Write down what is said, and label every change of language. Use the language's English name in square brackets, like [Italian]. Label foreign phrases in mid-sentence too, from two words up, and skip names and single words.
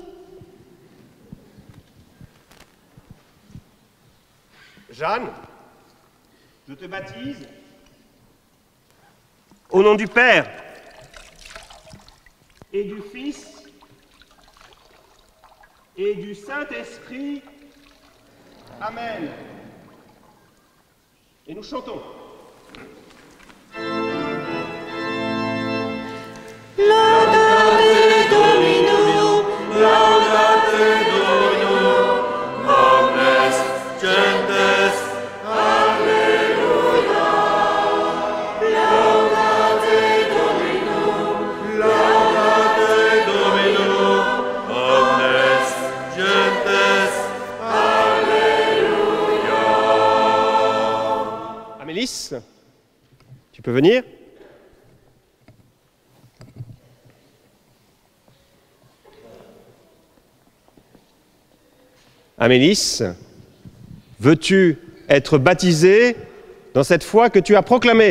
[French] Jeanne, je te baptise au nom du Père et du Fils et du Saint-Esprit. Amen. Et nous chantons. [Latin] Laudate Domino, Laudate Domino, omnes gentes, alleluia. Laudate Domino, omnes gentes, alleluia. [French] Amélis, tu peux venir? Amélis, veux-tu être baptisée dans cette foi que tu as proclamée?